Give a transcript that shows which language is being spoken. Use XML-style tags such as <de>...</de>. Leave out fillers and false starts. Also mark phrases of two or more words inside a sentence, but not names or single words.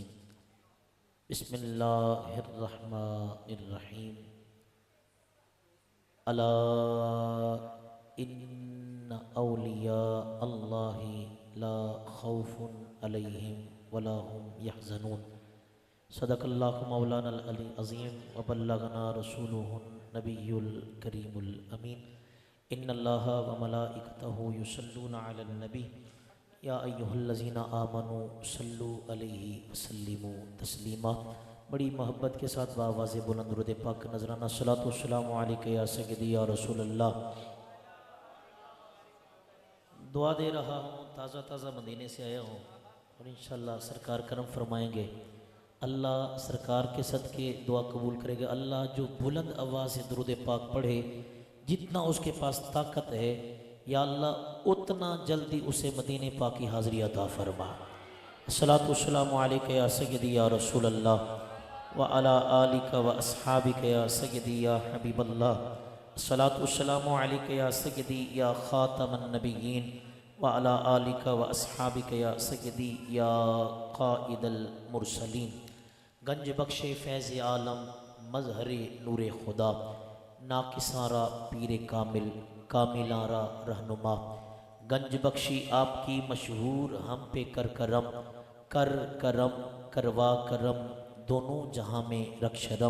<ar>بسم الله الرحمن الرحيم. ألا إن أولياء الله لا خوف عليهم ولا هم يحزنون. صدق الله مولانا العظيم وبلغنا رسوله النبي الكريم الأمين. إن الله وملائكته يصلون على النبي يا أيها الذين آمنوا صلوا عليه وسلموا تسليما.</ar> <ur>بڑی محبت کے ساتھ باآوازِ بلند درود پاک نذرانہ</ur> <ar>الصلاة والسلام عليك يا سيدي يا رسول الله.</ar> <ur>دعا دے رہا ہوں، تازہ تازہ مدینے سے آیا ہوں اور ان شاء اللہ سرکار کرم فرمائیں گے. اللہ سرکار کے صدقے دعا قبول کرے گا. اللہ جو بلند آواز سے درود پاک پڑھے، جتنا اس کے پاس طاقت ہے یا اللہ اتنا جلدی اسے مدینے پاک کی حاضری عطا فرما.</ur> <ar>الصلاة والسلام عليك يا سيدي يا رسول الله وعلى آلك وأصحابك يا سيدي يا حبيب الله. الصلاة والسلام عليك يا سيدي يا خاتم النبيين وعلى آلك وأصحابك يا سيدي يا قائد المرسلين.</ar> <fa>گنج بخش فیض عالم مظهر نور خدا، ناقصان را پیر کامل کاملان را رهنما.</fa> <ur>گنج بخشی آپ کی مشہور ہم پہ کر کرم، کر کرم کروا کرم دونوں جہاں میں رکشرم.</ur>